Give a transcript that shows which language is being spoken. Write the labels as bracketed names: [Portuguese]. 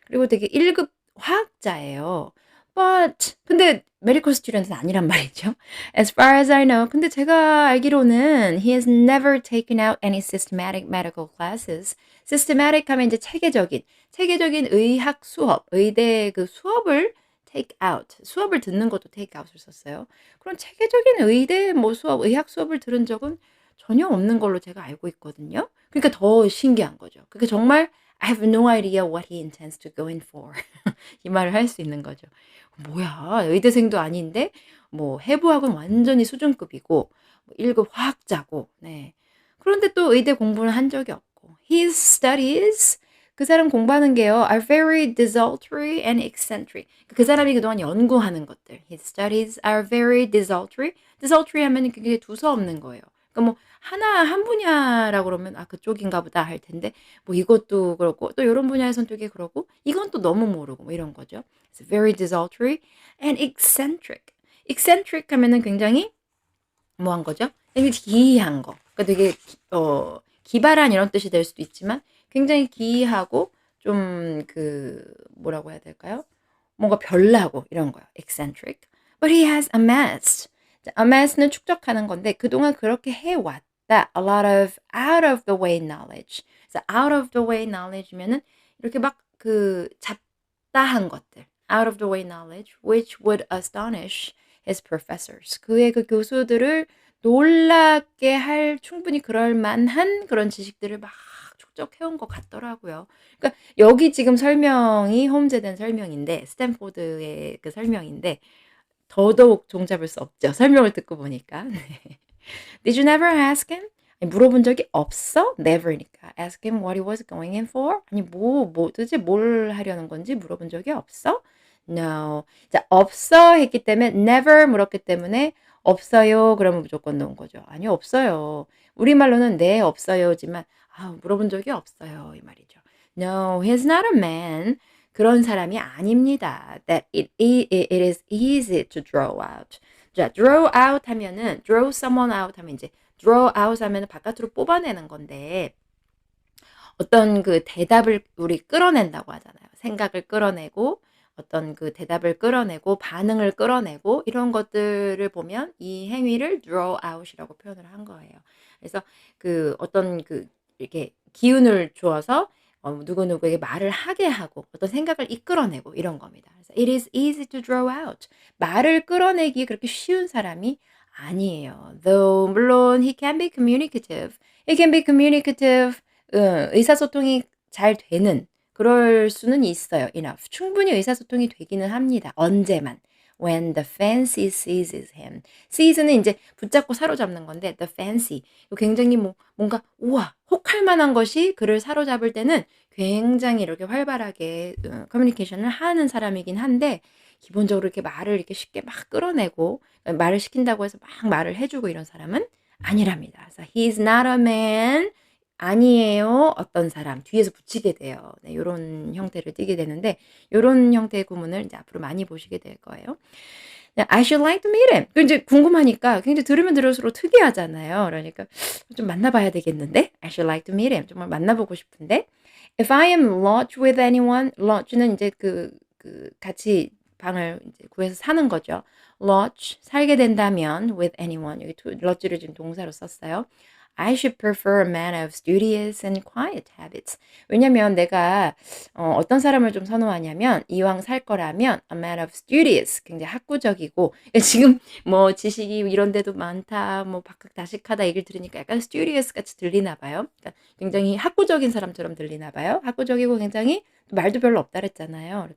[Korean] 그리고 되게 1급 화학자예요. 근데 medical student은 아니란 말이죠. [English] As far as I know. [Korean] 근데 제가 알기로는 [English] he has never taken out any systematic medical classes. [Korean] systematic 하면 이제 체계적인 의학 수업, 의대 그 수업을 take out. 수업을 듣는 것도 take out을 썼어요. 그런 체계적인 의대 뭐 수업, 의학 수업을 들은 적은 전혀 없는 걸로 제가 알고 있거든요. 그러니까 더 신기한 거죠. 그게 정말 [English] I have no idea what he intends to go in for. [Korean] 이 말을 할 수 있는 거죠. 뭐야, 의대생도 아닌데 뭐 해부학은 완전히 수준급이고 1급 화학자고. 네. 그런데 또 의대 공부는 한 적이 없고. [English] His studies [Korean] 그 사람 공부하는 게요 [English] are very desultory and eccentric. [Korean] 그 사람이 그동안 연구하는 것들. [English] His studies are very desultory. [Korean] desultory 하면 그게 두서없는 거예요. 그러니까 뭐 한 분야라고 그러면 그쪽인가 보다 할 텐데 뭐 이것도 그렇고 또 이런 분야에선 되게 그러고 이건 또 너무 모르고 뭐 이런 거죠. [English] It's very desultory and eccentric. [Korean] eccentric 하면은 굉장히 뭐한 거죠? 되게 기이한 거. 그러니까 되게 기발한 이런 뜻이 될 수도 있지만 굉장히 기이하고 좀 뭐라고 해야 될까요? 뭔가 별나고 이런 거요. eccentric. [English] But he has amassed. [Korean] amass는 축적하는 건데 그동안 그렇게 해왔다. [English] A lot of out of the way knowledge. [Korean] 그래서 out of the way knowledge면은 이렇게 막 잡다한 것들. [English] out of the way knowledge which would astonish his professors. [Korean] 그의 그 교수들을 놀랍게 할 충분히 그럴 만한 그런 지식들을 막 축적해온 것 같더라고요. 그러니까 여기 지금 설명이 홈즈된 설명인데 스탠포드의 그 설명인데 더더욱 종잡을 수 없죠. 설명을 듣고 보니까. 네. [English] Did you never ask him? [Korean] 아니, 물어본 적이 없어? Never니까. [English] Ask him what he was going in for? [Korean] 아니 도대체 뭘 하려는 건지 물어본 적이 없어? [English] No. [Korean] 자, 없어 했기 때문에 never 물었기 때문에 없어요. 그러면 무조건 넣은 거죠. 아니요, 없어요. 우리말로는 네, 없어요지만 물어본 적이 없어요. 이 말이죠. [English] No, he's not a man. [Korean] 그런 사람이 아닙니다. [English] That it is easy to draw out. [Korean] 자, draw out 하면은 draw someone out 하면 이제 draw out 하면은 바깥으로 뽑아내는 건데 어떤 그 대답을 우리 끌어낸다고 하잖아요. 생각을 끌어내고 어떤 그 대답을 끌어내고 반응을 끌어내고 이런 것들을 보면 이 행위를 draw out이라고 표현을 한 거예요. 그래서 그 어떤 그 이렇게 기운을 주어서 누구누구에게 말을 하게 하고 어떤 생각을 이끌어내고 이런 겁니다. 그래서 [English] it is easy to draw out. [Korean] 말을 끌어내기 그렇게 쉬운 사람이 아니에요. [English] Though [Korean] 물론 [English] he can be communicative. He can be communicative. [Korean] 의사소통이 잘 되는 그럴 수는 있어요. [English] enough. [Korean] 충분히 의사소통이 되기는 합니다. 언제만. [English] When the fancy seizes him. [Korean] seize는 인제 붙잡고 사로잡는 건데 the fancy. 굉장히 뭔가 우와 혹할 만한 것이 그를 사로잡을 때는 굉장히 이렇게 활발하게 커뮤니케이션을 하는 사람이긴 한데 기본적으로 이렇게 말을 이렇게 쉽게 막 끌어내고 말을 시킨다고 해서 막 말을 해 주고 이런 사람은 아니랍니다. 그래서 [English] he's not a man. [Korean] 아니에요. 어떤 사람 뒤에서 붙이게 돼요. 네, 요런 형태를 띠게 되는데 요런 형태의 구문을 이제 앞으로 많이 보시게 될 거예요. 네, [English] I should like to meet him. [Korean] 그 인제 궁금하니까 굉장히 들으면 들을수록 특이하잖아요. 그러니까 좀 만나 봐야 되겠는데? [English] I should like to meet him. [Korean] 정말 만나 보고 싶은데. [English] If I am lodged with anyone, [Korean] lodge는 인제 같이 방을 이제 구해서 사는 거죠. lodge 살게 된다면 with anyone 여기 lodge를 지금 동사로 썼어요. [English] I should prefer a man of studious and quiet habits. [Korean] 왜냐면 내가 어떤 사람을 좀 선호하냐면 이왕 살 거라면 [English] a man of studious [Korean] 굉장히 학구적이고 지금 뭐 지식이 이런 데도 많다 뭐 박학다식하다 얘기를 들으니까 약간 studious 같이 들리나 봐요. 그러니까 굉장히 학구적인 사람처럼 들리나 봐요. 학구적이고 굉장히 말도 별로 없다 그랬잖아요.